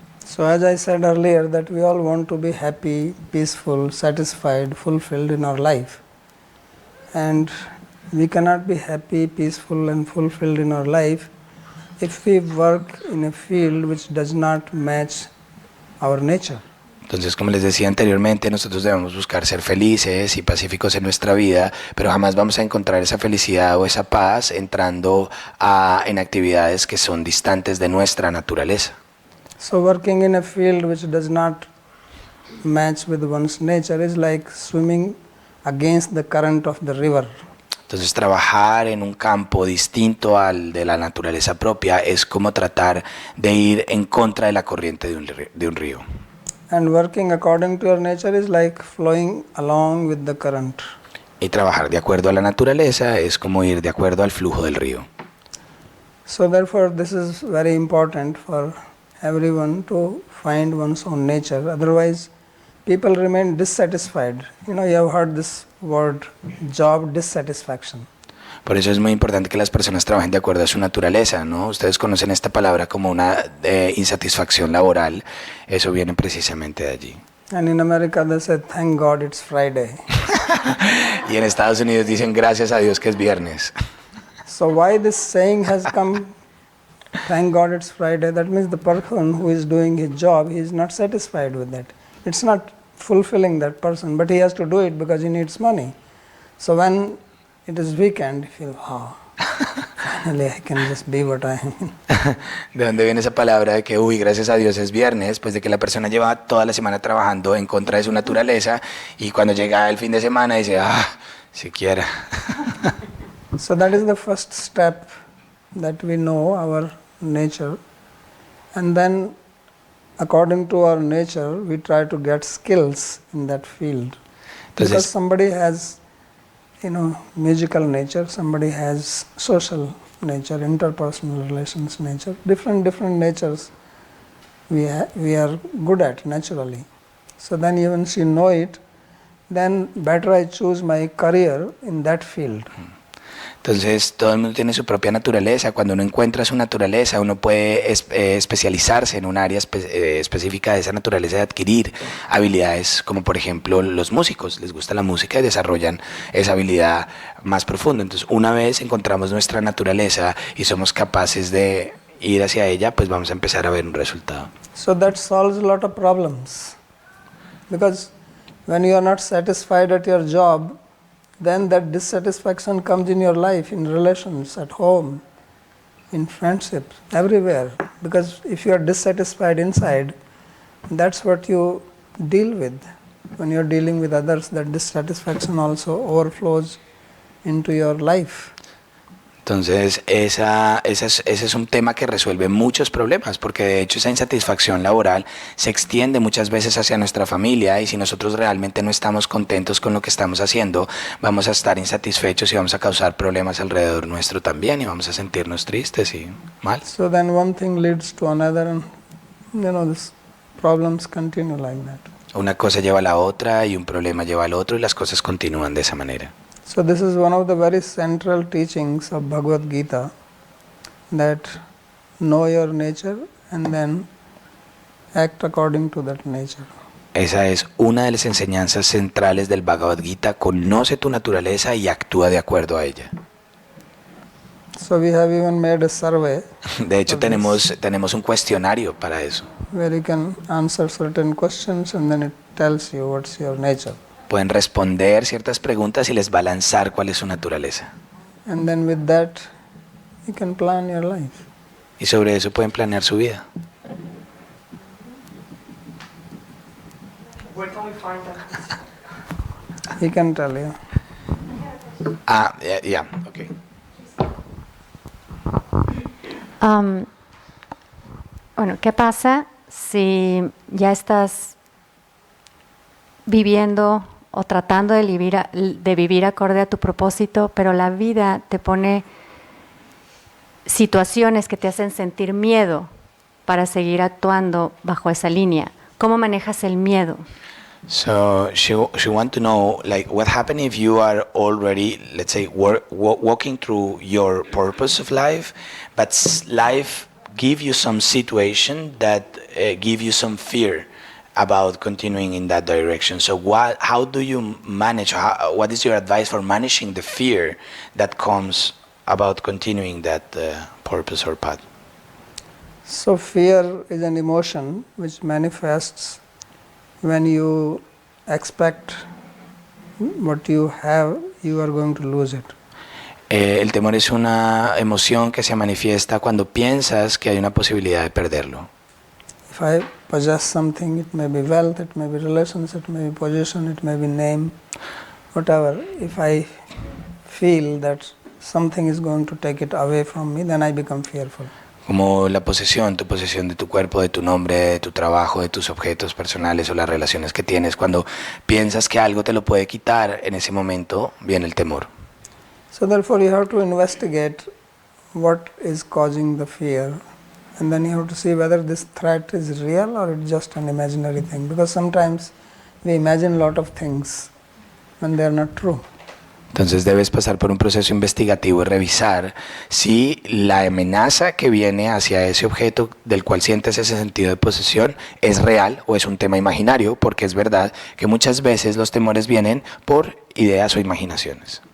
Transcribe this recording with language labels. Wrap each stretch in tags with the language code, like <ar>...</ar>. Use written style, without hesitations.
<en>So as I said earlier, that we all want to be happy, peaceful, satisfied, fulfilled in our life. And we cannot be happy, peaceful and fulfilled in our life if we work in a field which does not match our nature.</en> <es>Entonces, como les decía anteriormente, nosotros debemos buscar ser felices y pacíficos en nuestra vida, pero jamás vamos a encontrar esa felicidad o esa paz entrando en actividades que son distantes de nuestra naturaleza.</es> <en>So working in a field which does not match with one's nature is like swimming against the current of the river.</en> <es>Entonces, trabajar en un campo distinto al de la naturaleza propia es como tratar de ir en contra de la corriente de un río.</es> <en>And working according to your nature is like flowing along with the current.</en> <es>Y trabajar de acuerdo a la naturaleza es como ir de acuerdo al flujo del río.</es> <en>So therefore this is very important for everyone to find one's own nature. Otherwise people remain dissatisfied. You know, you have heard this word, job dissatisfaction.</en> <es>Por eso es muy importante que las personas trabajen de acuerdo a su naturaleza, ¿no? Ustedes conocen esta palabra como una insatisfacción laboral. Eso viene precisamente de allí.</es> <en>And in America they say, thank God it's Friday.</en> <es>Y en Estados Unidos dicen gracias a Dios que es viernes.</es> <en>So why this saying has come, thank God it's Friday? That means the person who is doing his job, he is not satisfied with that. It's not fulfilling that person, but he has to do it because he needs money. So when it is weekend, you feel, oh, finally I can just be what I am.</en> <es>¿De dónde viene esa palabra de que, uy, gracias a Dios es viernes? Pues de que la persona lleva toda la semana trabajando en contra de su naturaleza y cuando llega el fin de semana dice, siquiera.</es> <en>So that is the first step, that we know our nature, and then according to our nature we try to get skills in that field. Because somebody has, you know, musical nature, somebody has social nature, interpersonal relations nature, different natures we are good at naturally. So then once you know it, then better I choose my career in that field.</en> <es>Entonces, todo el mundo tiene su propia naturaleza. Cuando uno encuentra su naturaleza, uno puede especializarse en un área específica de esa naturaleza, de adquirir habilidades, como por ejemplo los músicos. Les gusta la música y desarrollan esa habilidad más profunda. Entonces, una vez encontramos nuestra naturaleza y somos capaces de ir hacia ella, pues vamos a empezar a ver un resultado.</es> <en>So that solves a lot of problems. Because when you are not satisfied at your job, then that dissatisfaction comes in your life, in relations, at home, in friendships, everywhere. Because if you are dissatisfied inside, that's what you deal with. When you are dealing with others, that dissatisfaction also overflows into your life.</en> <es>Entonces, ese es un tema que resuelve muchos problemas, porque de hecho esa insatisfacción laboral se extiende muchas veces hacia nuestra familia y si nosotros realmente no estamos contentos con lo que estamos haciendo, vamos a estar insatisfechos y vamos a causar problemas alrededor nuestro también y vamos a sentirnos tristes y mal.</es> <en>So then one thing leads to another, and these problems continue like that.</en> <es>Una cosa lleva a la otra y un problema lleva al otro y las cosas continúan de esa manera.</es> <en>So this is one of the very central teachings of Bhagavad Gita, that know your nature and then act according to that nature.</en> <es>Esa es una de las enseñanzas centrales del Bhagavad Gita. Conoce tu naturaleza y actúa de acuerdo a ella.</es> <en>So we have even made a survey</en> <es>De hecho, tenemos un cuestionario para eso.</es> <en>where you can answer certain questions and then it tells you what's your nature.</en> <es>Pueden responder ciertas preguntas y les va a lanzar cuál es su naturaleza.</es> <en>And then with that, you can plan your life.</en> <es>Y sobre eso pueden planear su vida.</es> <en>Where can we find that? He can tell you.</en> <es>Ah, ya, ok. Bueno, ¿qué pasa si ya estás viviendo o tratando de vivir acorde a tu propósito, pero la vida te pone situaciones que te hacen sentir miedo para seguir actuando bajo esa línea? ¿Cómo manejas el miedo?</es> <en>So she want to know, like, what happens if you are already, let's say, walking through your purpose of life, but life give you some situation that give you some fear about continuing in that direction. So how do you manage, what is your advice for managing the fear that comes about continuing that purpose or path? So fear is an emotion which manifests when you expect what you have, you are going to lose it.</en> <es>El temor es una emoción que se manifiesta cuando piensas que hay una posibilidad de perderlo.</es> <en>If I possess something, it may be wealth, it may be relations, it may be position, it may be name, whatever. If I feel that something is going to take it away from me, then I become fearful.</en> <es>Como la posesión, tu posesión de tu cuerpo, de tu nombre, de tu trabajo, de tus objetos personales o las relaciones que tienes. Cuando piensas que algo te lo puede quitar, en ese momento viene el temor.</es> <en>So therefore you have to investigate what is causing the fear, and then you have to see whether this threat is real or it's just an imaginary thing, because sometimes we imagine a lot of things when they are not true.</en> <es>Entonces debes pasar por un proceso investigativo y revisar si la amenaza que viene hacia ese objeto del cual sientes ese sentido de posesión es real o es un tema imaginario, porque es verdad que muchas veces los temores vienen por ideas o imaginaciones.</es>